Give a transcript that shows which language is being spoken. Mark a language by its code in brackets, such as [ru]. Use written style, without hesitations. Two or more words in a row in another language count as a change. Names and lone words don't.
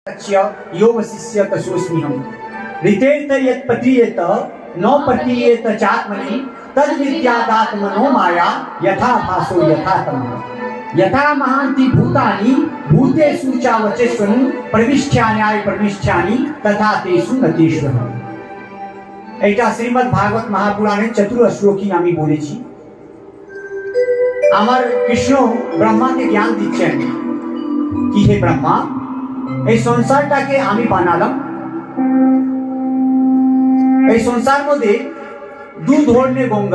[sa] यो वशिष्य तसोस्म्यहम् ऋतेत यत् पतीयेत न पतीयेत चात्मनि तद विद्यादात्मनो माया यथा भासो यथा तमः यथा महान्ति भूतानि भूतेषु च वचस्वनु प्रविष्ठ्यानि प्रविष्ठ्यानि तथा तेषु नतीश्वरः। [bn] এটা শ্রীমদ্ ভাগবত মহাপুরাণের চতুর্থ শ্লোকই আমি বলেছি। আমার কৃষ্ণ ব্রহ্মাকে জ্ঞান দিচ্ছেন কি হে ব্রহ্মা, এই সংসারটাকে আমি বানালাম। এই সংসার মধ্যে দু ধরনের গঙ্গা।